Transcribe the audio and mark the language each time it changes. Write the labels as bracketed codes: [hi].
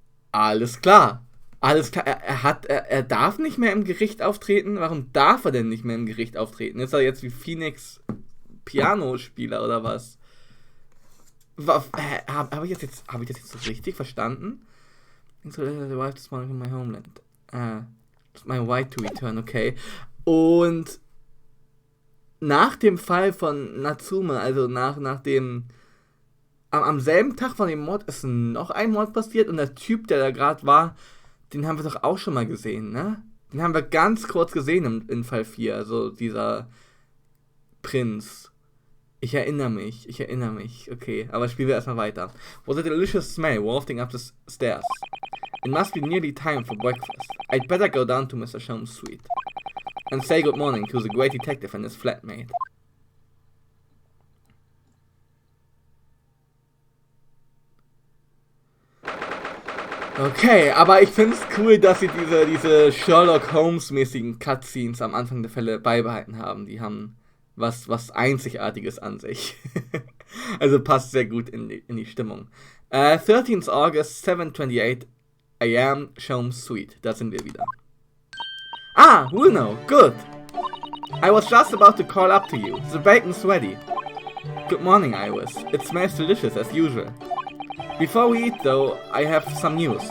[de] Alles klar. Alles klar, er darf nicht mehr im Gericht auftreten? Warum darf er denn nicht mehr im Gericht auftreten? Ist er jetzt wie Phoenix Pianospieler oder was? Habe ich das jetzt so richtig verstanden? [en] This morning in my homeland. My right to return, okay. [de] Und nach dem Fall von Natsume, also nach dem am selben Tag von dem Mord ist noch ein Mord passiert und der Typ, der da gerade war, den haben wir doch auch schon mal gesehen, ne? Den haben wir ganz kurz gesehen in Fall 4, also dieser Prinz. Ich erinnere mich, okay, aber spielen wir erstmal weiter. [en] What a delicious smell wafting up the stairs. It must be nearly time for breakfast. I'd better go down to Mr. Sholmes' suite and say good morning to the great detective and his flatmate. [de] Okay, aber ich find's cool, dass sie diese Sherlock Holmes-mäßigen Cutscenes am Anfang der Fälle beibehalten haben. Die haben was Einzigartiges an sich. Also passt sehr gut in die Stimmung. [en] 13th August, 7:28 AM, Sholmes' Suite. [de] Da sind wir wieder. [en] Ah, Bruno, good. I was just about to call up to you. The bacon's ready. Good morning, Iris. It smells delicious as usual. Before we eat, though, I have some news.